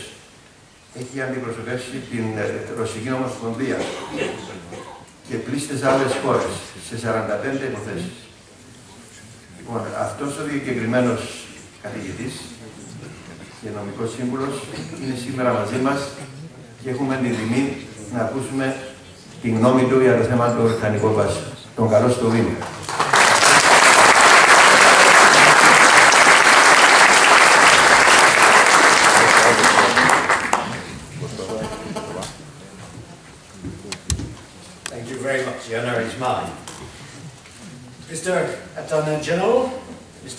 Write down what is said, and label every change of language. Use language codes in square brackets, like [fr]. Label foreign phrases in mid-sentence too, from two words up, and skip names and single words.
[el] Έχει αντιπροσωπεύσει την Ρωσική Ομοσπονδία και πλήστες άλλες χώρες σε 45 υποθέσεις. Λοιπόν, αυτός ο διακεκριμένος καθηγητής και νομικός σύμβουλος είναι σήμερα μαζί μας και έχουμε την τιμή να ακούσουμε τη γνώμη του για το θέμα των Βρετανικών Βάσεων. Τον καλό στο βήμα. [en] Thank you very much. The honor is mine. Mr. Attorney General, Mr.